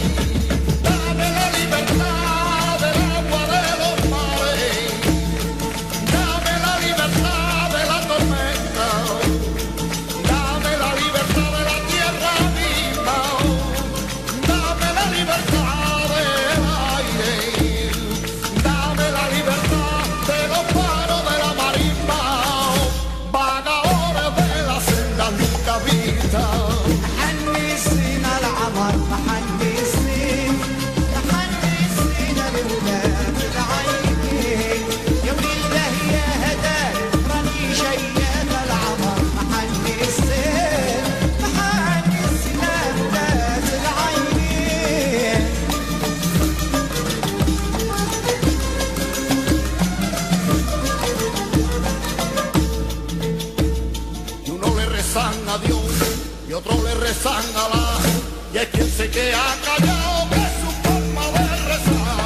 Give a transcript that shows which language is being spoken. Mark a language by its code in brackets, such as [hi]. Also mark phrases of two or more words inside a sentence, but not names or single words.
[es] Dame la libertad del agua de los mares, dame la libertad de la tormenta, dame la libertad de la tierra misma, dame la libertad del aire, dame la libertad de los paros de la marisma, vagadores de la senda nunca vista. [ar] محنسين العمر محنسين محنسين الولاد العينين يا ولي الله يا هداك راني شيال العمر محنسين محنسين الولاد العينين. [es] Y uno le rezan a Dios y otro le rezan a la, y hay quien se queda callado que es su forma de rezar.